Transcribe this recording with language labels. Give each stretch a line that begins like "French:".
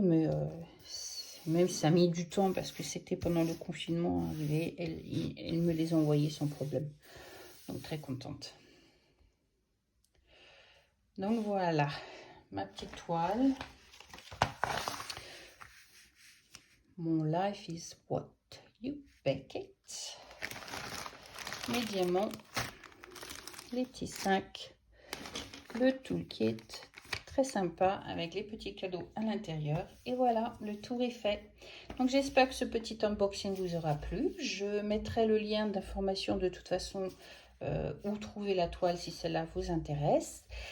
French: Mais même si ça a mis du temps parce que c'était pendant le confinement arrivé, elle me les a envoyés sans problème. Donc, très contente. Donc voilà, ma petite toile.
English: Mon life is what you bake it.
French: Mes diamants, les petits sacs, le toolkit, très sympa avec les petits cadeaux à l'intérieur. Et voilà, le tour est fait. Donc j'espère que ce petit unboxing vous aura plu. Je mettrai le lien d'information de toute façon où trouver la toile si cela vous intéresse.